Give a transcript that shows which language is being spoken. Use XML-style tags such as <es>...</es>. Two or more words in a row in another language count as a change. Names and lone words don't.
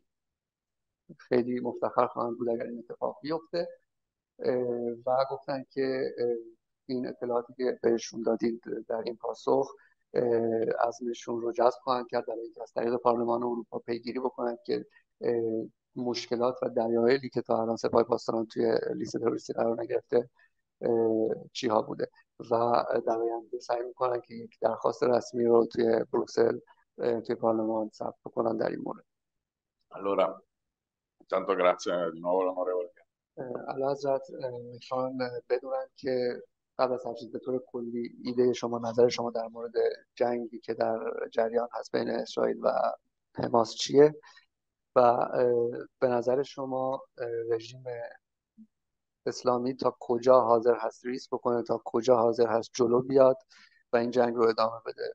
<fa>خیلی مفتخر خواهم بود اگر این اتفاق بیفته و گفتن که این اطلاعاتی که بهشون دادید در این پاسخ عزمشون رو جذب خواهند کرد برای اینکه از طریق پارلمان اروپا پیگیری بکنند که مشکلات و دلایلی که تا الان سپاه پاسداران توی لیست تروریستی قرار نگرفته چی ها بوده و در آینده سعی میکنن که یک درخواست رسمی رو توی بروکسل توی پارلمان ثبت بکنن در این مورد.</fa> <it>Allora, tanto grazie di nuovo l'onorevole.</it> <fa>اعلیحضرت میخوان بدونن که قبل از هر چیز به طور کلی ایده شما، نظر شما در مورد جنگی که در جریان هست بین اسرائیل و حماس چیه و به نظر شما رژیم اسلامی تا کجا حاضر هست ریسک بکنه، تا کجا حاضر هست جلو بیاد و این جنگ رو ادامه بده؟</fa>